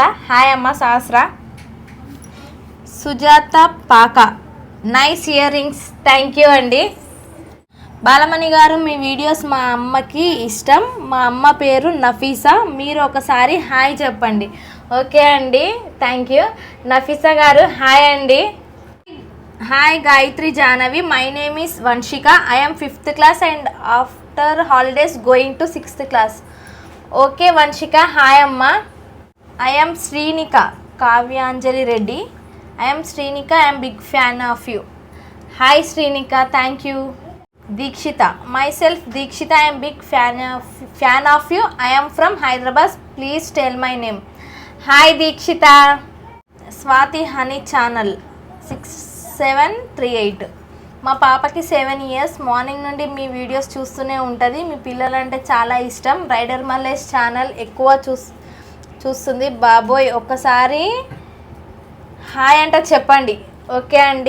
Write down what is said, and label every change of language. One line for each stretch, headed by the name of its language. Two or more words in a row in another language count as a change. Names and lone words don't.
Telugu: హాయ్ అమ్మ సహస్ర. సుజాత పాక,
English: nice ear rings, thank you
Telugu: అండి. బాలమణి గారు, మీ వీడియోస్ మా అమ్మకి ఇష్టం, మా అమ్మ పేరు నఫీసా, మీరు ఒకసారి హాయ్ చెప్పండి. ఓకే అండి,
English: thank you.
Telugu: నఫీసా గారు హాయ్ అండి. హాయ్ గాయత్రి జాహ్నవి,
English: my name is Vamshika, I am 5th class and after holidays going to 6th class.
Telugu: ఓకే వంశిక, హాయ్ అమ్మ.
English: I am
Telugu: శ్రీనిక కావ్యాంజలి రెడ్డి,
English: I am Srinika, I am big fan of you. Hi Srinika, thank you. Deekshita, myself Deekshita, I am big fan of you. I am from Hyderabad, please tell my name. Hi Deekshita. Swati Honey channel 6738,
Telugu: మా పాపకి 7 years, మార్నింగ్ నుండి మీ వీడియోస్ చూస్తూనే ఉంటుంది, మీ పిల్లలంటే చాలా ఇష్టం, రైడర్ మల్లేష్ ఛానల్ ఎక్కువ చూస్తుంది, బాబోయ్ ఒక్కసారి హాయ్ అంటే చెప్పండి. ఓకే అండి.